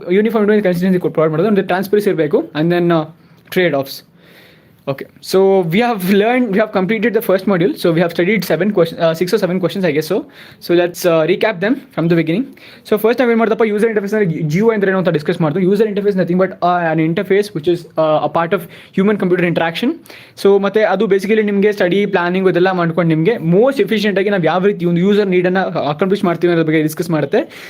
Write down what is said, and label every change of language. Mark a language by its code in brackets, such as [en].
[en] Uniformity and consistency provide [kn] ಮಾಡೋದು, ಅಂದರೆ transparency ಇರಬೇಕು. [en] And then trade offs. Okay, so we have completed the first module. So we have studied 6 or 7 questions, I guess so. So let's recap them from the beginning. So first time [kn] ಏನು ಮಾಡ್ದಪ್ಪ, user interface ಅಂದರೆ GUI ಅಂದರೆ ಏನು ಅಂತ discuss ಮಾಡ್ದು. [en] User interface nothing but an interface which is a part of human computer interaction. [kn] So ಮತ್ತು ಅದು basically ನಿಮಗೆ study planning ಇದೆಲ್ಲ ಮಾಡ್ಕೊಂಡು ನಿಮಗೆ ಮೋಸ್ಟ್ ಎಫಿಷಿಯೆಂಟಾಗಿ ನಾವು ಯಾವ ರೀತಿ ಒಂದು ಯೂಸರ್ ನೀಡನ್ನು ಅಕಾಂಪ್ಲಿಷ್ ಮಾಡ್ತೀವಿ ಅನ್ನೋದ್ರ ಬಗ್ಗೆ ಡಿಸ್ಕಸ್ ಮಾಡುತ್ತೆ.